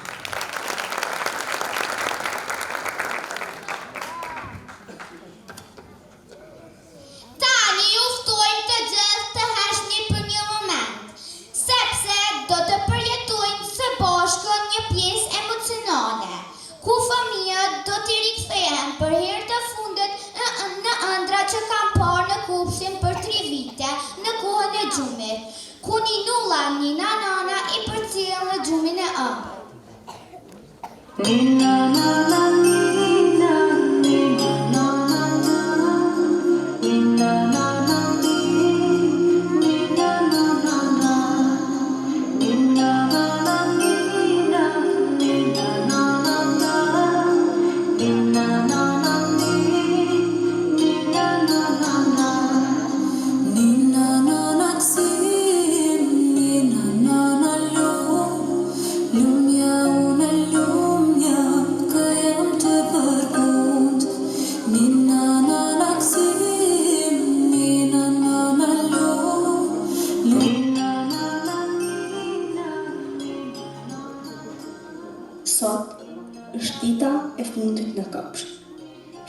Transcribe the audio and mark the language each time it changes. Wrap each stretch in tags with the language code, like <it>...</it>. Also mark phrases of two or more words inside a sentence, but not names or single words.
<sq>Tani ju ftojmë të gjithë të heshni për një moment, sepse do të përjetojnë së bashku një pjesë emocionale, ku fëmijët do t'i rikthehen për herë të fundit në ëndra që kanë parë në kopshtin për 3 vite në kohën e gjumit, ku Ninulla Nina Nana i përcjell në gjumin e ëmbël. Nina Nana Nina Nina Nana Nina Nana Nina Nana Nina Nana Nina Nina Nana Nina Nana Nina Nana Nina Nana Sim Nina Nana Lumja unë lumja ka jam të përkund Nina Nana Sim Nina Nana Nina Nana Sot është dita e fundit në kopsht.</sq>